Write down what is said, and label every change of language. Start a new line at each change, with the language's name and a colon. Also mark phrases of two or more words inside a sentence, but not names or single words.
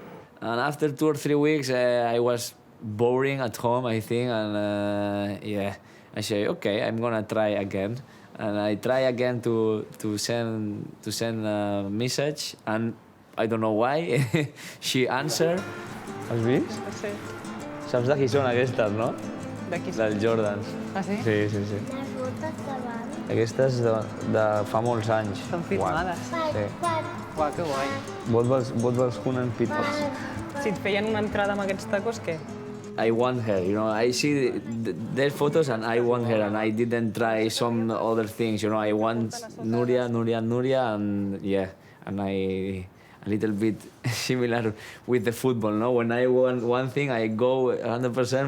English: And after 2 or 3 weeks, I was boring at home, I think, and yeah, I say, okay, I'm gonna try again. And I try again to send a message, and I don't know why she answered.
Catalan: Has vist? Sí. Saps de qui són aquestes, no? De qui? Dels Jordans. Ah, sí? Sí, sí, sí. Les botes de bany. Aquestes de fa molts anys. Són firmades. Sí. Uau, que guai. Vot vols kunnen pitons. Si et feien una entrada amb aquests tacos, què?
English: I want her, you know. I see their photos and I want her, and I didn't try some other things, you know. I want Nuria, and yeah, and a little bit similar with the football, no? When I want one thing, I go 100%.